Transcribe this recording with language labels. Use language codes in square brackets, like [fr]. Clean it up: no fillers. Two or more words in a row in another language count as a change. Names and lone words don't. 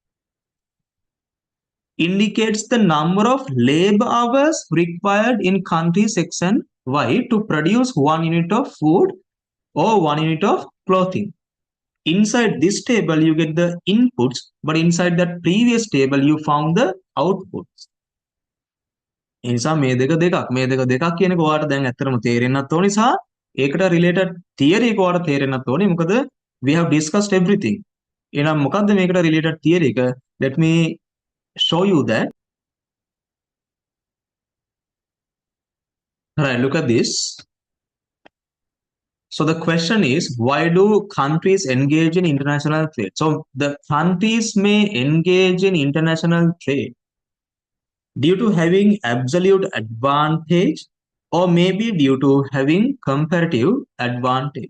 [en] Indicates the number of labor hours required in countries X and Y to produce 1 unit of food or 1 unit of clothing. inside this table you get the inputs, but inside that previous table you found the outputs. [si] නිසා මේ දෙක කියනක ඔයාලට දැන් ඇත්තටම තේරෙන්නත් ඕනි සහ ඒකට [en] related theory [si] එක ඔයාලට තේරෙන්නත් ඕනි. [en] මොකද we have discussed everything. [si] එහෙනම් මොකද්ද මේකට [en] related theory [si] එක? [en] Let me show you that. Right, look at this. So the question is, why do countries engage in international trade? So the countries may engage in international trade due to having absolute advantage or maybe due to having comparative advantage.